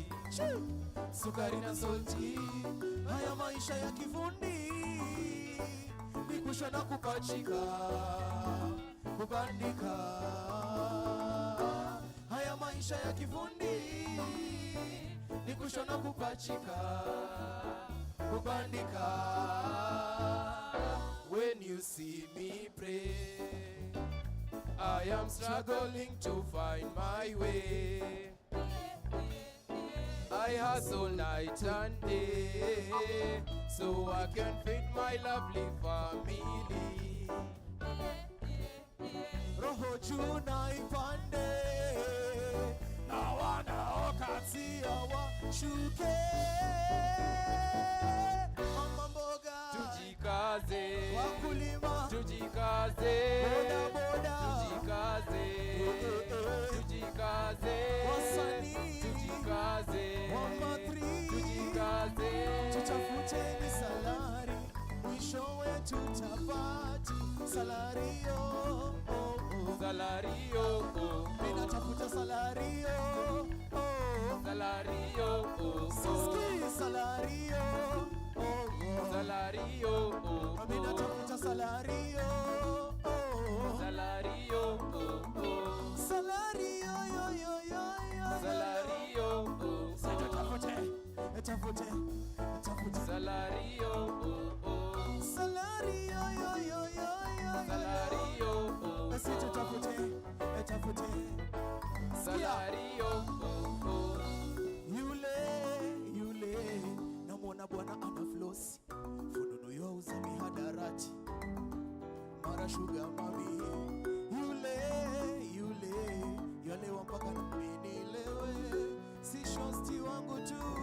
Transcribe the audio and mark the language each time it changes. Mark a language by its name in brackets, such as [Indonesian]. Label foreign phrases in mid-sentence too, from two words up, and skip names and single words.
[Swahili] Sukari na salty, haya maisha ya kifundi. Nikusha na kupachika, kubandika. Haya maisha ya kifundi. Nikusha na kupachika, kubandika. [English] When you see me pray, I am struggling to find my way. I hustle night and day, so I can feed my lovely family. [Swahili] Roho juu na ipande, na wanaokatia washuke. Mama mboga tujikaze, wakulima tujikaze, boda boda tujikaze, tujikaze, wasanii tujikaze, wamatri tujikaze, tutafuteni salari, mwishowe tutapati salario. Salario, mina tafuta salario. Salario, siski salario. Salario, mina tafuta salario. Salario, salario, salario. Sasa tafute salario. Salario, salario. Sasa tafute salario. Yule namwona bwana ana floss, fununu yauza mihadarati, mara [English] sugar mami. [Swahili] Yule wampaka nilewe, si shosti wangu tu.